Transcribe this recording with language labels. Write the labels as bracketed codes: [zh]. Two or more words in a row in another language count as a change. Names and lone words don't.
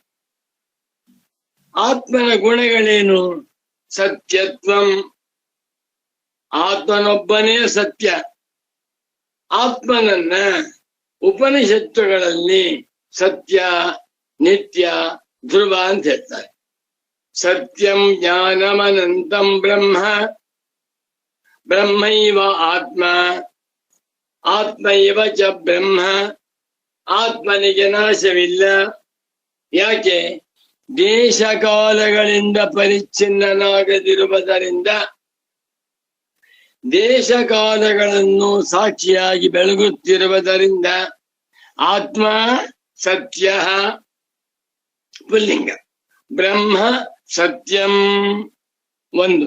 [kn] ಆತ್ಮನ ಗುಣಗಳೇನು? ಸತ್ಯತ್ವಂ, ಆತ್ಮನೊಬ್ಬನೇ ಸತ್ಯ. ಆತ್ಮನನ್ನ ಉಪನಿಷತ್ತುಗಳಲ್ಲಿ ಸತ್ಯ, ನಿತ್ಯ, ಧ್ರುವ ಅಂತ ಹೇಳ್ತಾರೆ. [sa] ಸತ್ಯಂ ಜ್ಞಾನಮನಂತಂ ಬ್ರಹ್ಮ, ಬ್ರಹ್ಮೈವ ಆತ್ಮ, ಆತ್ಮೈವ ಚ ಬ್ರಹ್ಮ. [kn] ಆತ್ಮನಿಗೆ ನಾಶವಿಲ್ಲ. ಯಾಕೆ? ದೇಶಕಾಲಗಳಿಂದ ಪರಿಚ್ಛಿನ್ನನಾಗದಿರುವುದರಿಂದ, ದೇಶಕಾಲಗಳನ್ನು ಸಾಕ್ಷಿಯಾಗಿ ಬೆಳಗುತ್ತಿರುವುದರಿಂದ ಆತ್ಮ ಸತ್ಯ ಪುಲ್ಲಿಂಗ, [sa] ಬ್ರಹ್ಮ ಸತ್ಯಂ [kn] ಒಂದು.